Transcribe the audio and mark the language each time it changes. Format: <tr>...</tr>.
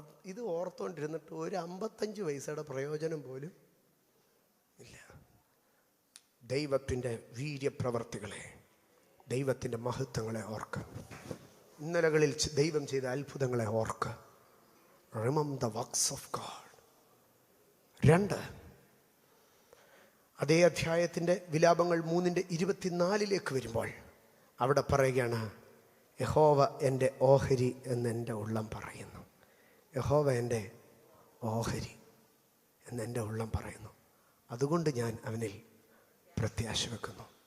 <ml>ഇത് ഓർത്തുകൊണ്ടിരുന്നിട്ട് ഒരു 55 പൈസയുടെ പ്രയോജനം പോലും ഇല്ല. ദൈവത്തിൻ്റെ വീര്യപ്രവർത്തികളെ, ദൈവത്തിൻ്റെ മഹത്വങ്ങളെ ഓർക്കുക. ഇന്നലകളിൽ ദൈവം ചെയ്ത അത്ഭുതങ്ങളെ ഓർക്കുക.</ml> <en>Remember the works of God.</en> <ml>2, അതേ അധ്യായത്തിൻ്റെ വിലാപങ്ങൾ 3:24 വരുമ്പോൾ അവിടെ പറയുകയാണ്, യഹോവ എൻ്റെ ഓഹരി എന്ന് എൻ്റെ ഉള്ളം പറയുന്നു. യഹോവ എൻ്റെ ഓഹരി എന്ന് എൻ്റെ ഉള്ളം പറയുന്നു, അതുകൊണ്ട് ഞാൻ അവനിൽ പ്രത്യാശ വെക്കുന്നു.</ml>